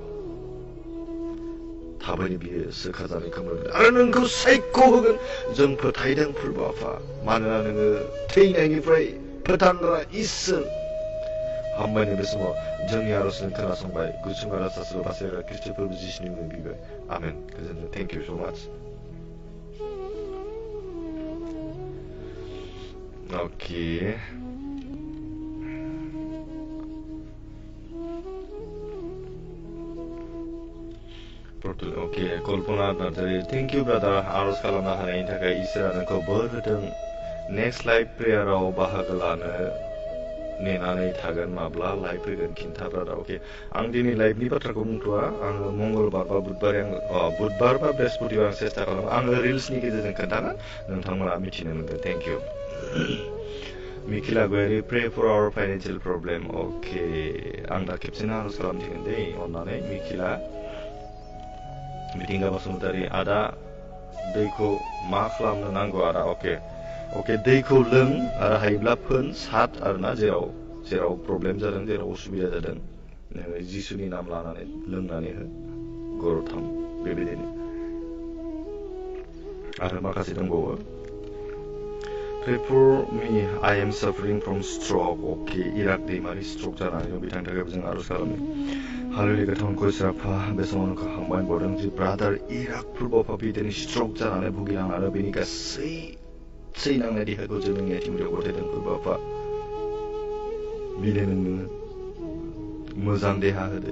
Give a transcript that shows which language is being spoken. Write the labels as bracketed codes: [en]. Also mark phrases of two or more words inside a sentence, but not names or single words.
[brx] थाबैनो बियो सोखा जानायखौ मोनगोन आरो नोंखौ सायख' होगोन जों फोथायदों फोरबाफा मानोना नोङो थैनायनिफ्राय फोथांग्रा इसोर हामबायनो बे समाव जोंनि आरजजों खोनासंबाय गुसुं आरो सासेल' बासायग्रा ख्रिस्ट फोरबो जिसुनि मुङै बिबाय आमेन गोजोन्थों [en] thank you so much [brx] Oke. [en] Oke, Kolpana Narzari, thank you brother. [brx] Arus खालामनो हानायनि थाखाय इसोरा नोंखौ बोर होदों. [en] Next live prayer- [brx] आव बाहागो लानो नेनानै थागोन माब्ला लाइभ फैगोन खिन्था ब्रादार. अके, आं दिनै लाइभनि बाथ्राखौ बुंथ'आ. आङो मंगलबार बा बुधबार बा बृहस्पतिबार आं सेस्था खालामो. आङो रिल्सनि गेजेरजों खोन्थागोन, नोंथांमोना मिथिनो मोनगोन. [en] thank you. मिखिला गयारि, pray for our financial problem. [brx] अके, आं दा खेबसेनो आरज खालामसिगोन दै अननानै. मिखिला मिथिंगा बसुमतारी, आदा दैखौ मा खालामनो नांगौ आदा? अके, दैखौ लों आरो हायोब्ला फोन सात आरोना जेराव प्रब्लेम जादों, जेराव उसुबिदा जादों, नोङो जिसुनि नाम लानानै लोंनानै हो गरथाम बेबायदिनो. आरो माखासे दंबावो. [en] Pray for me, I am suffering from stroke. [brx] अके, इराक दैमारि स्ट्रक जानानै दं, बिथांनि थाखायबो जों आरज खालामो. हालेलुया, गोथांखौ इसोराफा बे समाव नोंखौ हामबाय बावदों जि ब्रादार इराक फुर्बफा बिदिनो स्ट्रक जानानै भुगिनांनानै आरो बेनि गासै नांनाय देहाखौ जों नोंनि आथिंआव गथायदों फुर्बफा. बिनो नोंनो मोजां देहा होदो.